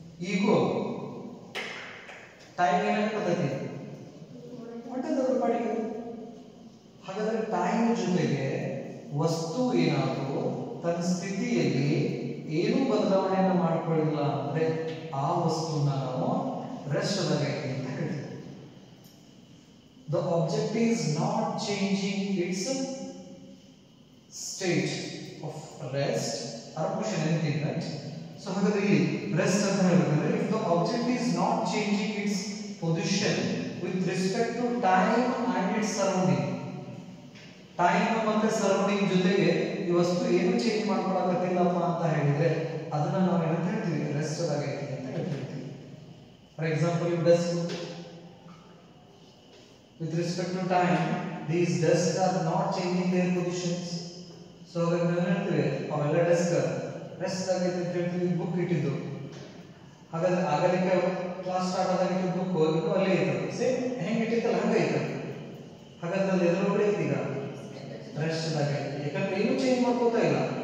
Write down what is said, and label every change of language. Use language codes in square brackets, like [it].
[kn] ಈಗೂ ಟೈಮ್ ಏನಾಗ್ತದೆ ಹೊಂಟದ ಪಾಡಿಗೆ. ಹಾಗಾದ್ರೆ ಟೈಮ್ ಜೊತೆಗೆ ವಸ್ತು ಏನಾದರೂ ತನ್ನ ಸ್ಥಿತಿಯಲ್ಲಿ ಏನು ಬದಲಾವಣೆಯನ್ನು ಮಾಡ್ಕೊಳ್ಳಿಲ್ಲ ಅಂದ್ರೆ ಆ ವಸ್ತುನ ನಾವು ರೆಸ್ಟ್ ದಾಗ ಐತಿ ಅಂತ ಹೇಳ್ತೀವಿ. [en] The object is not changing its state of rest or motion, anything, right? [kn] So ಹಾಗಾದ್ರೆ ಇಲ್ಲಿ ರೆಸ್ಟ್ ಅಂತ ಹೇಳ್ಬೇಕಂದ್ರೆ [en] if the object is not changing its position with respect to time and its surrounding, [kn] time ಮತ್ತೆ surrounding ಜೊತೆಗೆ ಈ ವಸ್ತು ಏನು change ಮಾಡ್ಕೊಳಕತ್ತಿಲ್ಲಪ್ಪ ಅಂತ ಹೇಳಿದ್ರೆ ಅದನ್ನ ನಾವು ಏನಂತ ಹೇಳ್ತೀವಿ? ರೆಸ್ಟ್ ದಾಗ ಐತಿ ಅಂತ ಹೇಳ್ತೀವಿ. [en] For example desk, with respect to time these desks are not changing their positions. [kn] So ನಾವು ಹೇಳ್ತೀವಿ ಅವೆಲ್ಲ ಡೆಸ್ಕ್ ರೆಸ್ಟ್ ದಾಗ ಐತಿ ಅಂತ ಹೇಳ್ತೀವಿ. ಬುಕ್ ಇಟ್ಟಿದ್ದು, ಹಾಗಾದ್ರೆ ಆಗಲಿಕ್ಕೆ ಕ್ಲಾಸ್ ಸ್ಟಾರ್ಟ್ ಆದಾಗ ಬುಕ್ ಹೋಗಿದ್ದು ಅಲ್ಲೇ ಇತ್ತು, ಸೇಮ್ ಹೆಂಗೆ ಇಟ್ಟಿತ್ತಲ್ಲ ಹಂಗೆ ಐತೆ. ಹಾಗಾದ್ರೆ ಅದು ಎದುರುಗಡೆ ಐತಿ, ಈಗ ರೆಸ್ಟ್ ದಾಗ ಐತಿ. ಯಾಕಂದ್ರೆ ಏನು ಚೇಂಜ್ ಮಾಡ್ಕೋತಾ ಇಲ್ಲ.